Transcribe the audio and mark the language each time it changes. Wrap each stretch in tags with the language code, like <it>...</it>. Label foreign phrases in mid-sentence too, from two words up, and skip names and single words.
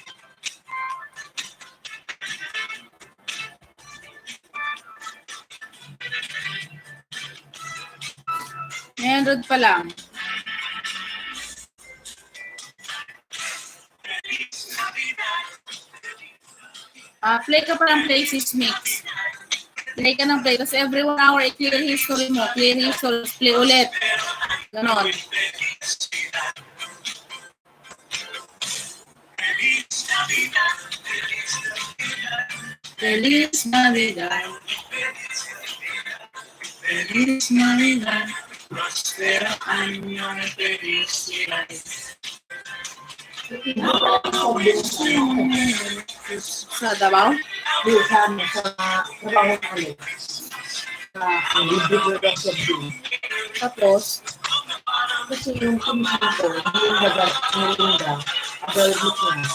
<tl>Ngayon, road pa lang. Play ka pa ng play, sis Mix. Play ka ng play. Kasi</tl> <en>every 1 hour, i-clear history</en> <tl>mo.</tl> <en>Clear history,</en> <tl>play ulit. Ganon.</tl> <es>Feliz Navidad. Feliz Navidad. Prospero año de felicidad.</es> <tl>Sa Davao? Di, sa trabaho kami. Sa libre ko sa June. Tapos, Kasi yung commission ko, yung naganda, available ko na.</tl>